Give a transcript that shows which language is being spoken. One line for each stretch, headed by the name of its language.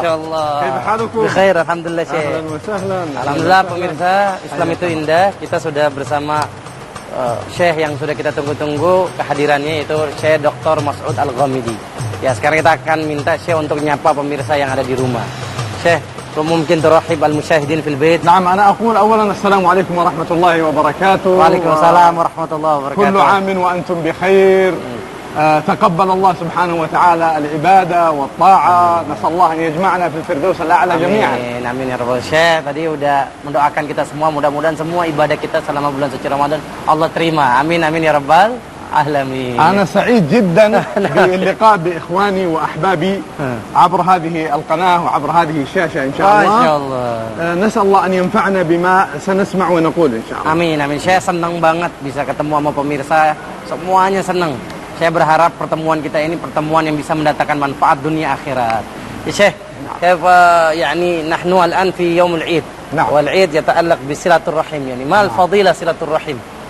Indonesian: Masya Allah.
Arabic: كيف حالكم؟ Bikhair, alhamdulillah Syekh. أهلا وسهلا.
Indonesian: Alhamdulillah pemirsa, Islam itu indah. Kita sudah bersama Syekh yang sudah kita tunggu-tunggu kehadirannya, yaitu Syekh Dr. Mas'ud Al-Ghamidi. Ya, sekarang kita akan minta Syekh untuk nyapa pemirsa yang ada di rumah. Syekh, mungkin
Arabic: ترحب المشاهدين في البيت. نعم أنا أقول أولا السلام عليكم ورحمة الله وبركاته. Waalaikumsalam warahmatullahi wabarakatuh. كل عام وأنتم بخير. تقبل الله سبحانه وتعالى العبادة والطاعة. نسأل الله أن يجمعنا في الفردوس الأعلى جميعا. Amin, amin ya rabbal.
Indonesian: Syekh tadi udah mendoakan kita semua, mudah-mudahan semua ibadah kita selama bulan suci Ramadan Allah terima.
Arabic: Amin amin ya rabbal alamin. أنا سعيد جدا باللقاء بإخواني وأحبابي عبر هذه القناة وعبر هذه الشاشة إن شاء الله. ما شاء الله. نسأل الله أن ينفعنا بما سنسمع ونقول إن شاء الله.
Indonesian: Amin amin. Syekh senang banget bisa ketemu sama pemirsa, semuanya senang. Saya berharap pertemuan kita ini pertemuan yang bisa mendatangkan manfaat dunia akhirat.
Arabic: Ya Syekh, كيف يعني نحن الآن في يوم العيد. والعيد يتعلق بصلة الرحم يعني ما الفضيلة صلة الرحم.